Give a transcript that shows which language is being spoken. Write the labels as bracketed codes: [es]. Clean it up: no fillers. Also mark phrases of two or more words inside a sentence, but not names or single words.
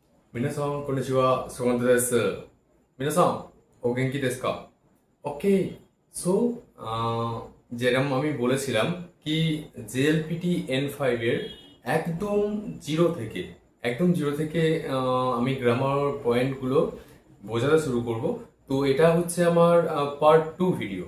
[ja] 皆さん、こんにちは。スゴントです。皆さん、お元気ですか? [en] okay so [bn] যেরকম আমি বলেছিলাম কি জেএলপিটি N5 এর একদম জিরো থেকে আমি গ্রামার পয়েন্টগুলো বোঝাতে শুরু করব। তো এটা হচ্ছে আমার পার্ট 2 ভিডিও।